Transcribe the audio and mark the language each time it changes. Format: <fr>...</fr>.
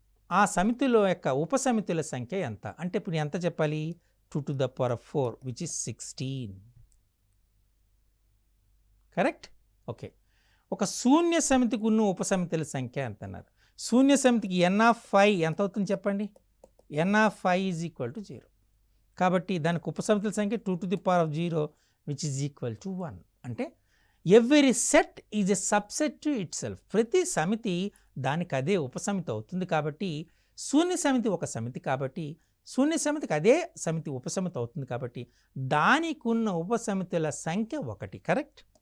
<te>ఆ సమితిలో యొక్క ఉపసమితుల సంఖ్య ఎంత అంటే ఇప్పుడు ఎంత చెప్పాలి?</te> <en>2 to the power of 4 which is 16.</en> <te>Correct? Okay. ఒక శూన్య సమితికి ఉన్న ఉపసమితుల సంఖ్య ఎంత అన్నారు? శూన్య సమితికి n ఆఫ్ 5 ఎంత అవుతుంది చెప్పండి?</te> <en>n of 5 is equal to 0.</en> <te>కాబట్టి దానికి ఉపసమితుల సంఖ్య</te> <en>2 to the power of 0 which is equal to 1. అంటే every set is a subset to itself.</en> <te>ప్రతి సమితి దానికి అదే ఉపసమితి అవుతుంది. కాబట్టి శూన్య సమితి ఒక సమితి కాబట్టి శూన్య సమితికి అదే సమితి ఉపసమితి అవుతుంది. కాబట్టి దానికి ఉన్న ఉపసమితుల సంఖ్య 1. కరెక్ట్?</te>